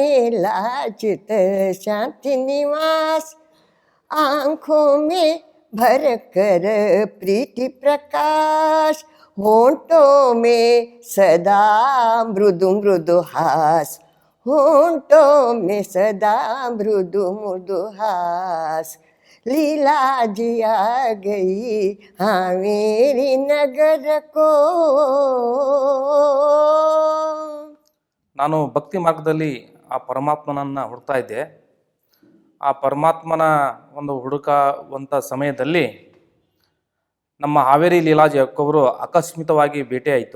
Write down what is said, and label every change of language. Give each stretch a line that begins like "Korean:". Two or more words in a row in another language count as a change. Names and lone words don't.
Hindi: लाजत शांति निवास, आँखों में भर कर प्रीति प्रकाश, होंठों में सदा मृदु मृदु हास, होंठों में सदा मृदु मृदु हास, लीला जी आ गई हावेरी नगर को.
Kannada: ನಾನು ಭಕ್ತಿ ಮಾರ್ಗದಲ್ಲಿ ಆ ಪರಮಾತ್ಮನನ್ನು ಹುಡುಕ್ತಾ ಇದ್ದೆ. ಆ ಪರಮಾತ್ಮನ ಒಂದು ಹುಡುಕುವಂಥ ಸಮಯದಲ್ಲಿ ನಮ್ಮ ಹಾವೇರಿ ಲೀಲಾಜಿ ಅಕ್ಕವರು ಆಕಸ್ಮಿಕವಾಗಿ ಭೇಟಿಯಾಯಿತು.